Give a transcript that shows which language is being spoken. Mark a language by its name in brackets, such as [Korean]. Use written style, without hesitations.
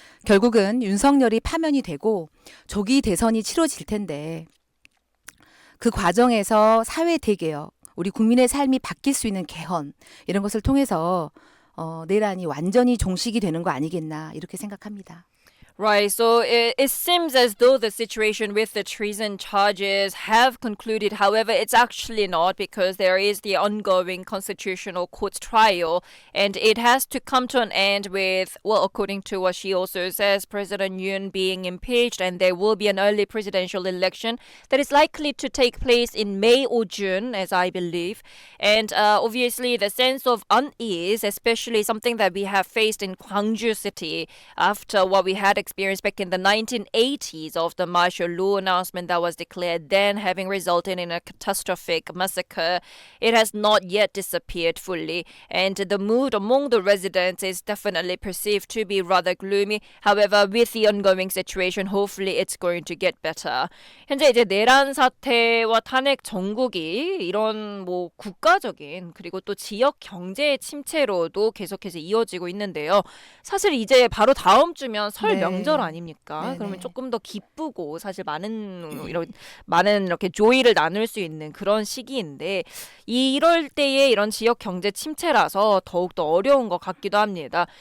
[Korean] 결국은 윤석열이 파면이 되고 조기 대선이 치러질 텐데 그 과정에서 사회 대개혁, 우리 국민의 삶이 바뀔 수 있는 개헌 이런 것을 통해서 내란이 완전히 종식이 되는 거 아니겠나 이렇게 생각합니다. [English] Right, so it seems as though the situation with the treason charges have concluded. However, it's actually not, because there is the ongoing constitutional court trial, and it has to come to an end with, well, according to what she also says, President Yoon being impeached, and there will be an early presidential election that is likely to take place in May or June, as I believe. And obviously, the sense of unease, especially something that we have faced in Gwangju City after what we had experienced back in the 1980s of the martial law announcement that was declared then, having resulted in a catastrophic massacre. It has not yet disappeared fully, and the mood among the residents is definitely perceived to be rather gloomy. However, with the ongoing situation, hopefully it's going to get better. [Korean] 현재 이제 내란 사태와 탄핵 정국이 이런 뭐 국가적인 그리고 또 지역 경제 침체로도 계속해서 이어지고 있는데요. 사실 이제 바로 다음 주면 설 명절 아닙니까? 네네. 그러면 조금 더 기쁘고 사실 많은 이렇게 조의를 나눌 수 있는 그런 시기인데 이럴 때에 이런 지역 경제 침체라서 더욱 더 어려운 것 같기도 합니다.